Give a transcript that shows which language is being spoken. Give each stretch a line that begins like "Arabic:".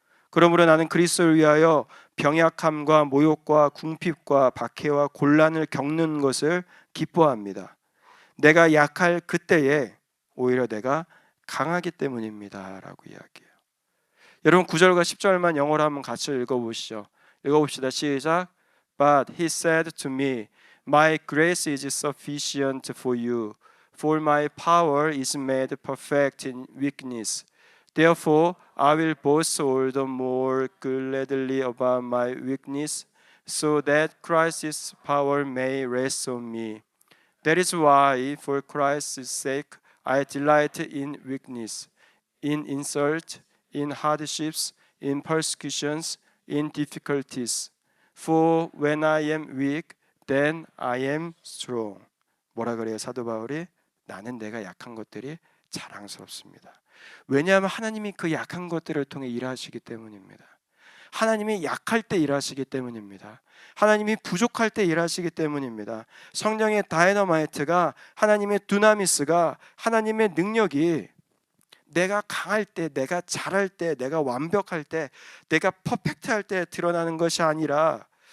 Korean: 그러므로 나는 그리스도를 위하여 병약함과 모욕과 궁핍과 박해와 곤란을 겪는 것을 기뻐합니다. 내가 약할 그때에 오히려 내가 강하기 때문입니다 라고 이야기해요. 여러분, 9절과 10절만 영어로 한번 같이 읽어보시죠. 읽어봅시다. 시작.
English: But he said to me, My grace is sufficient for you, for my power is made perfect in weakness. Therefore, I will boast all the more gladly about my weakness, so that Christ's power may rest on me. That is why, for Christ's sake, I delight in weakness, in insult, in hardships, in persecutions, in difficulties. For when I am weak, then I am strong.
Korean: 뭐라 그래요, 사도 바울이? 나는 내가 약한 것들이 자랑스럽습니다. 왜냐하면 하나님이 그 약한 것들을 통해 일하시기 때문입니다. 하나님이 약할 때 일하시기 때문입니다. 하나님이 부족할 때 일하시기 때문입니다. 성령의 다이너마이트가, 하나님의 두나미스가, 하나님의 능력이 내가 강할 때, 내가 잘할 때, 내가 완벽할 때, 내가 퍼펙트할 때 드러나는 것이 아니라,